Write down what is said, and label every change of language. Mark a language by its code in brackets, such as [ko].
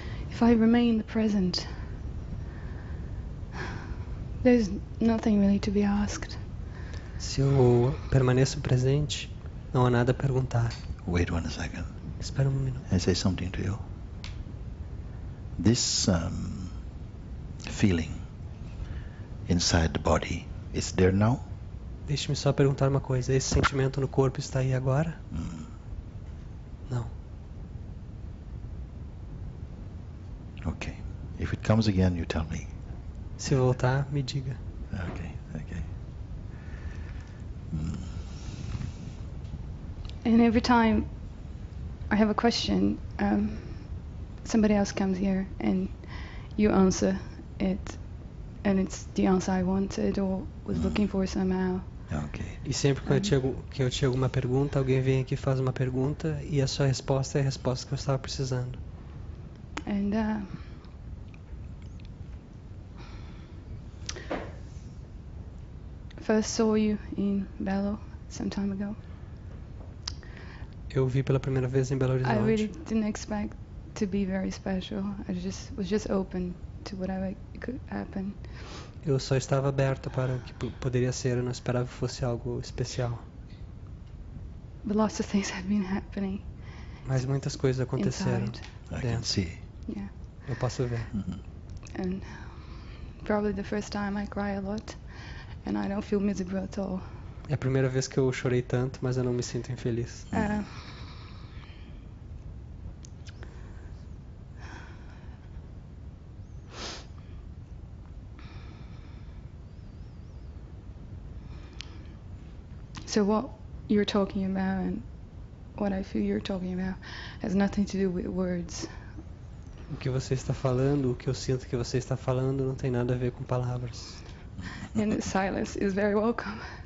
[en] If I remain in the present, there's nothing really to be asked. [pt] Se eu permaneço presente, não há nada a perguntar. [en] Wait 1 second. [pt] Espera um minuto. [en] I say something to you. This feeling inside the body is there now? [pt] Deixe-me só perguntar uma coisa. Esse sentimento no corpo está aí agora? Não. [en] Okay. If it comes again, you tell me. [pt] Se voltar, me diga. [en] Okay. And every time I have a question, somebody else comes here and you answer it, and it's the answer I wanted or was looking for somehow. Okay. [pt] E sempre que eu tinha alguma pergunta, alguém vem aqui e faz uma pergunta e a sua resposta é a resposta que eu estava precisando. [en] And first saw you in Belo some time ago. [pt] Eu vi pela primeira vez em Belo [en] I really [pt] Horizonte. [en] didn't expect to be very special. I was just open to whatever could happen. [pt] Eu só estava aberto para o que poderia ser, eu não esperava que fosse algo especial. [en] But lots of things have been happening [pt] Mas muitas coisas aconteceram [en] inside. I can [pt] dentro. [en] see. Yeah. [pt] Eu posso ver. [en] And probably the first time I cry a lot and I don't feel miserable at all. [pt] É a primeira vez que eu chorei tanto, mas eu não me sinto infeliz. [en] So what you're talking about and what I feel you're talking about has nothing to do with words. [pt] O que você está falando, o que eu sinto que você está falando, não tem nada a ver com palavras. [en] And the silence is very welcome.